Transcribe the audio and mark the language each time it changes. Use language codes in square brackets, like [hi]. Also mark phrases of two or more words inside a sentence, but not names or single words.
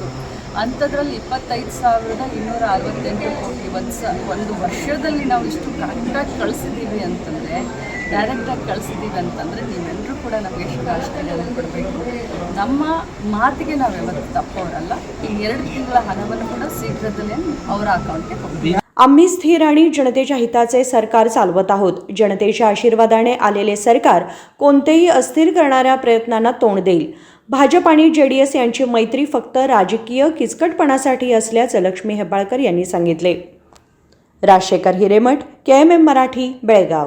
[kn] ಅಂಥದ್ರಲ್ಲಿ 25,268 ಕೋಟಿ ಒಂದು ವರ್ಷದಲ್ಲಿ ನಾವು ಇಷ್ಟು ಕರೆಕ್ಟಾಗಿ ಕಳಿಸಿದ್ದೀವಿ ಅಂತಂದರೆ, ಡೈರೆಕ್ಟಾಗಿ ಕಳಿಸಿದ್ದೀವಿ ಅಂತಂದರೆ ನೀವೆಲ್ಲರೂ ಕೂಡ ನಮಗೆ ಶುಭಾಶಯಗಳನ್ನು ಕೊಡಬೇಕು. ನಮ್ಮ ಮಾತಿಗೆ ನಾವು ಯಾವತ್ತೂ ತಪ್ಪೋರಲ್ಲ. ಈ 2 ತಿಂಗಳ ಹಣವನ್ನು ಕೂಡ ಶೀಘ್ರದಲ್ಲೇ ಅವರ ಅಕೌಂಟ್ಗೆ ಕೊಡ್ತೀವಿ. [mr] आम्ही स्थिर आणि जनतेच्या हिताचे सरकार चालवत आहोत. जनतेच्या आशीर्वादाने आलेले सरकार कोणतेही अस्थिर करणाऱ्या प्रयत्नांना तोंड देईल. भाजप आणि JDS यांची मैत्री फक्त राजकीय किचकटपणासाठी असल्याचं लक्ष्मी हेब्बाळकर यांनी सांगितले. राजशेखर हिरेमठ, KMM मराठी, बेळगाव.